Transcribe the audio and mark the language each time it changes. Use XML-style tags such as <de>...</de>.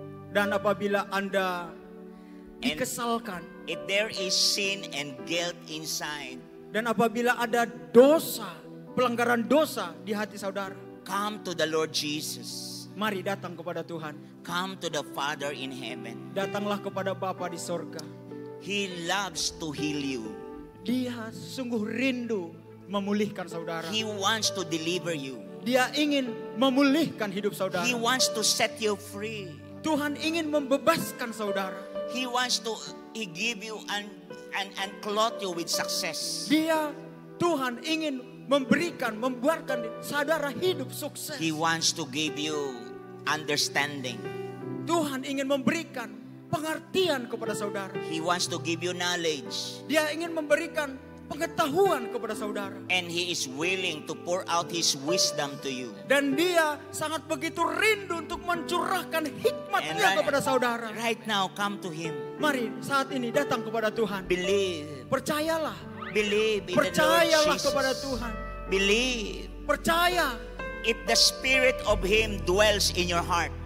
<id>Dan apabila Anda</id> <en>And-</en> <id>dikesalkan.</id> <en>If there is sin and guilt inside,</en> <id>Dan apabila ada dosa, pelanggaran dosa di hati saudara.</id> <en>come to the Lord Jesus.</en> <id>Mari datang kepada Tuhan.</id> <en>Come to the Father in heaven.</en> <id>Datanglah kepada Bapa di sorga.</id> <en>He loves to heal you.</en> <id>Dia sungguh rindu memulihkan saudara.</id> <en>He wants to deliver you.</en> <id>Dia ingin memulihkan hidup saudara.</id> <en>He wants to set you free.</en> <id>Tuhan ingin membebaskan saudara.</id> <en>He wants to give you and clothe you with success.</en> <id>Dia Tuhan ingin membuatkan saudara hidup sukses.</id> <en>He wants to give you understanding.</en> <id>Tuhan ingin memberikan pengertian kepada saudara.</id> <en>He wants to give you knowledge.</en> <id>Dia ingin memberikan pengetahuan kepada saudara.</id> <en>And He is willing to pour out His wisdom to you.</en> <id>Dan dia sangat begitu rindu untuk mencurahkan hikmatnya</id> <en>And</en> <id>kepada saudara.</id> <en>Right now, come to Him.</en> <id>Mari saat ini datang kepada Tuhan.</id> <en>Believe.</en> <id>Percayalah.</id> <en>Believe in the Lord</en> <id>Percayalah</id> <en>Jesus.</en> <id>kepada Tuhan.</id> <en>Believe.</en> <id>Percaya.</id> <en>If the Spirit of Him dwells in your heart,</en>